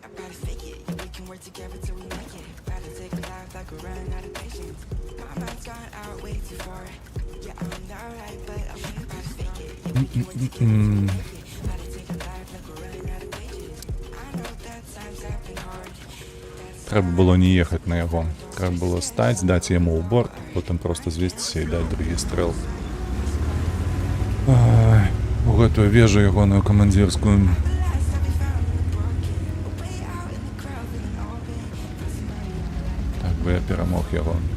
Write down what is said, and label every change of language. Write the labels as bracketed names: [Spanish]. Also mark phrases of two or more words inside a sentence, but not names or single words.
[English] I gotta fake it, yeah, we can work together till we make it. Gotta take a life like we're running out of patience. My mind's gone out way too far. Yeah, I'm not right, but I'm gonna gotta fake it, yeah, we can work together till we make it. Gotta take a life like we're running out of patience. I know that times have been hard. [Belarusian] Трэба было не ехаць на яго. Трэба было стаць, даць яму ў борт, потым проста звесціся і даць другі стрэл. У гэтую вежу ягоную камандзірскую. Так бы я перамог яго.